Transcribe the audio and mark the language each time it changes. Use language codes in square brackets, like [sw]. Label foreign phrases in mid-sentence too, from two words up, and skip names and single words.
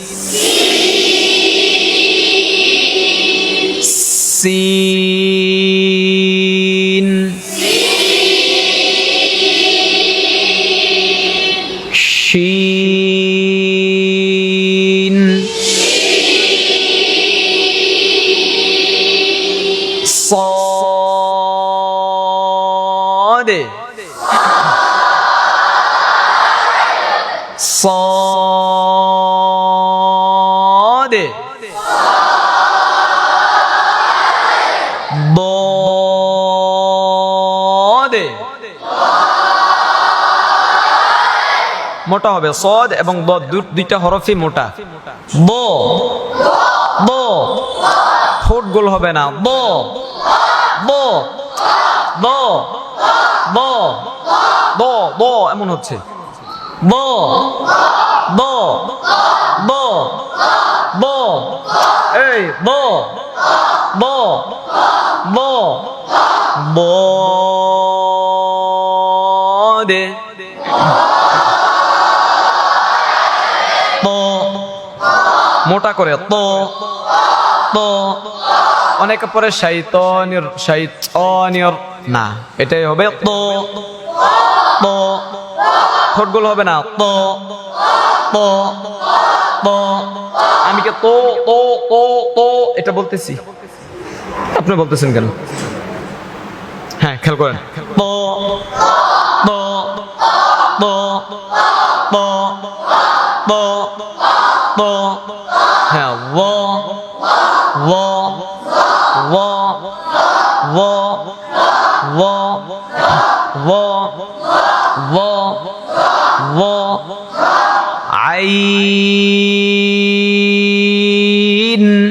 [bn] সিন, শিন, [ar] صاد، صاد، ضاد। [bn] মোটা হবে, সদ এবং দ দুইটা হরফই মোটা। দ, দ, ঠোঁট গোল হবে না, দ, দ, দ, দ, দ, দ এমন হচ্ছে, দ, দ, দ, দ, এই দ, দ, দ, দ, দে, ত, মোটা করে, ত, ত। অনেকে পরে শাইতানির, শাইতানির না, এটাই হবে ত, ত। ঠোঁটগুলো হবে না, ত, ত, ত। আমি কি তো, তো, তো, তো এটা বলতেছি, আপনি বলতেছেন কেন? হ্যাঁ খেয়াল করেন, তো, তো, তো, তো, তো, তো, হ্যাঁ, ও, ও, ও, ও, ও, ও, ও, ও, আইন।